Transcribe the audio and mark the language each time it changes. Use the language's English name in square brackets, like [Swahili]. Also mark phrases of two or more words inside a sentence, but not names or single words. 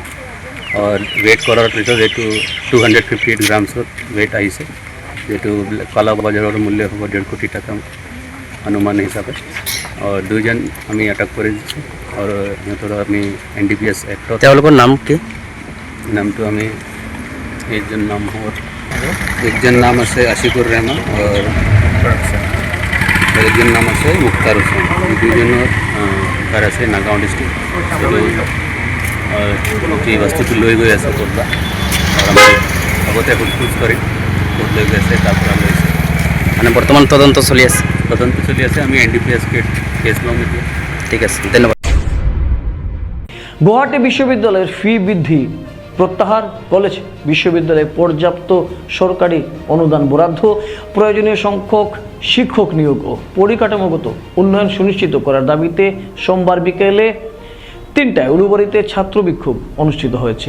[Assamese] আৰু ৱেইট কৰাৰ পিছত এইটো 258 গ্ৰামছত ৱেইট আহিছে, যিটো কালা বজাৰৰ মূল্য হ'ব 1.5 কোটি টকা অনুমান হিচাপে। আৰু 2জন আমি আটক কৰি দিছোঁ। আৰু সিহঁতৰ আমি NDPS এক্টত তেওঁলোকৰ নাম কি? [Bangla] নামটো আমি একজন নাম আছে আশিকুর রহমান আর একজন নাম আছে মুক্তার হোসেন। এই 2জনের ঘর আছে নাগাঁও ডিস্ট্রিক্ট। [Assamese] এই বস্তুটো লৈ গৈ আছে ক'তবা, আৰু আমি আগতে সোধপোছ কৰি ক'ত লৈ গৈ আছে তাৰপৰা লৈছে। মানে বৰ্তমান তদন্ত চলি আছে। আমি NDPS কেছ ল'ম এতিয়া। ঠিক আছে, ধন্যবাদ। [Bangla] গুয়াহাটি বিশ্ববিদ্যালয়ের ফি বৃদ্ধি প্রত্যাহার, কলেজ বিশ্ববিদ্যালয়ে পর্যাপ্ত সরকারি অনুদান বরাদ্দ, প্রয়োজনীয় সংখ্যক শিক্ষক নিয়োগ ও পরিকাঠামোগত উন্নয়ন সুনিশ্চিত করার দাবিতে সোমবার বিকেলে 3টায় উলুবাড়িতে ছাত্র বিক্ষোভ অনুষ্ঠিত হয়েছে।